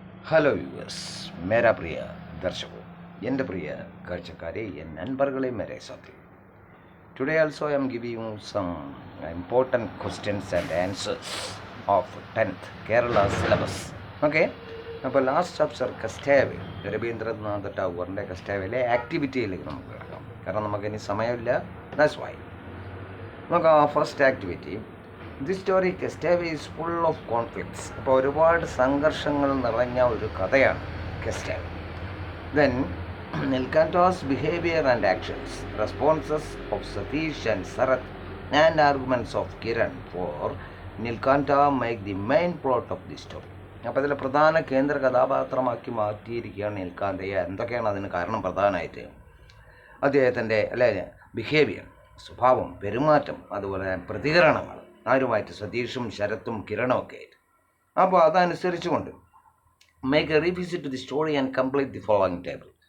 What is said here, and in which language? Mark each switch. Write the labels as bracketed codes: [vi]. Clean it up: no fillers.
[en] hello viewers, [hi] മേരാ പ്രിയ ദർശകോ, [ml] എൻ്റെ പ്രിയ കാഴ്ചക്കാരെ, [ta] N നൻപർകളെ, [hi] Mere Saathi. [en] Today also I am giving you some important questions and answers of 10th Kerala syllabus. Okay? [ml] അപ്പോൾ last chapter കസ്റ്റാവേ, Ravindranath ടാഗോറിൻ്റെ കസ്റ്റാവേയിലെ ആക്ടിവിറ്റിയിലേക്ക് നമുക്ക് കിടക്കാം. കാരണം നമുക്കിനി സമയമില്ല. [en] that's why [ml] നമുക്ക് ആ [en] First activity, this story Castaway is full of conflicts. [ml] അപ്പോൾ ഒരുപാട് സംഘർഷങ്ങൾ നിറഞ്ഞ ഒരു കഥയാണ് കെസ്റ്റാവേ. [en] Then Nilkanta's behavior and actions, responses of Satish and Sarath, and arguments of Kiran for Nilkanta make the main plot of the story. [ml] അപ്പോൾ അതിൽ പ്രധാന കേന്ദ്ര കഥാപാത്രമാക്കി മാറ്റിയിരിക്കുകയാണ് നിൽക്കാന്തയെ. എന്തൊക്കെയാണ് അതിന് കാരണം? പ്രധാനമായിട്ട് അദ്ദേഹത്തിൻ്റെ ബിഹേവിയർ, സ്വഭാവം, പെരുമാറ്റം, അതുപോലെ പ്രതികരണങ്ങൾ, ആരുമായിട്ട്, സതീഷും ശരത്തും കിരണും ഒക്കെ ആയിട്ട്. അപ്പോൾ അതനുസരിച്ചുകൊണ്ട് [en] Make a revisit to the story and complete the following table.